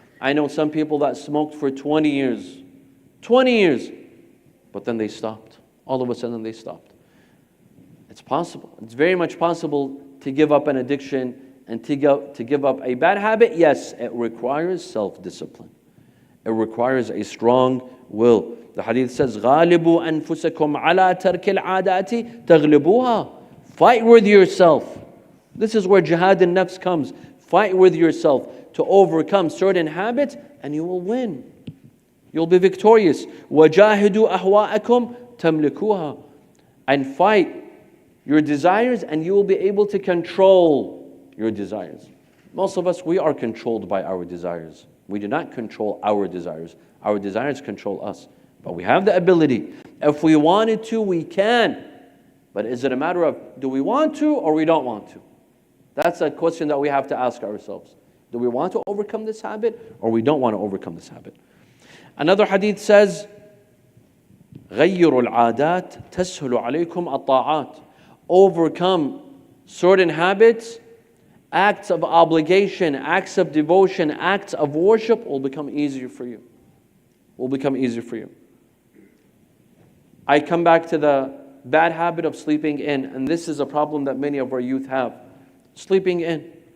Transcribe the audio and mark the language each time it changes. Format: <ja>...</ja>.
<en>I know some people that smoked for 20 years. 20 years. But then they stopped. All of a sudden they stopped. It's possible. It's very much possible to give up an addiction and to give up a bad habit. Yes, it requires self-discipline. It requires a strong will. The hadith says,</en> <ar>غَالِبُوا أَنفُسَكُمْ عَلَى تَرْكِ الْعَادَاتِ تَغْلِبُوهَا.</ar> <en>Fight with yourself. This is where jihad al-nafs comes. Fight with yourself to overcome certain habits and you will win. You'll be victorious.</en> <ar>وَجَاهِدُوا أَهْوَاءَكُمْ تَمْلِكُوهَا.</ar> <en>And fight your desires and you will be able to control your desires. Most of us, we are controlled by our desires. We do not control our desires. Our desires control us. But we have the ability. If we wanted to, we can. But is it a matter of, do we want to or we don't want to? That's a question that we have to ask ourselves. Do we want to overcome this habit or we don't want to overcome this habit? Another hadith says, غَيِّرُوا الْعَادَاتِ تَسْهُلُ عَلَيْكُمْ الطَّاعَاتِ. Overcome certain habits, acts of obligation, acts of devotion, acts of worship will become easier for you. Will become easier for you. I come back to the bad habit of sleeping in, and this is a problem that many of our youth have. Sleeping in.</en>